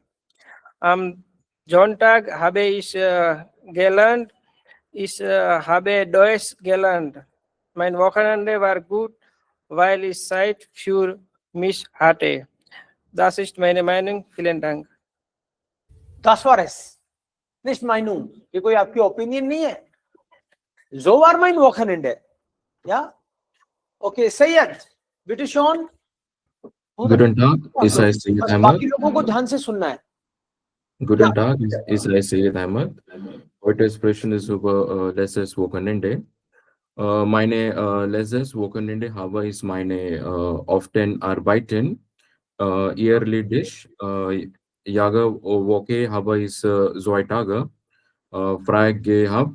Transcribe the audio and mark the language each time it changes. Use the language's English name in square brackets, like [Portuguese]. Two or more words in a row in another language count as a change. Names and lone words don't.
[German] Am Sonntag habe ich gelernt. Ich habe Deutsch gelernt. Mein Wochenende war gut, weil ich Zeit für mich hatte. Das ist meine Meinung. Vielen Dank. Das war es. Nicht Meinung. [Hindi] ये कोई आपकी ओपिनियन नहीं है. [German] So war mein Wochenende. Ja? Okay, Sayyid. Bitte schon. Guten Tag, ich heiße Sayyid Ahmad. [Hindi] बाकी लोगों को ध्यान से सुनना है. [German] Guten Tag, ich heiße Sayyid Ahmad. Heute sprechen wir über letztes Wochenende. Meine letztes Wochenende habe ich meine often arbeiten. Yearly Dish. Jahre Woche habe ich 2 Tage frei gehabt.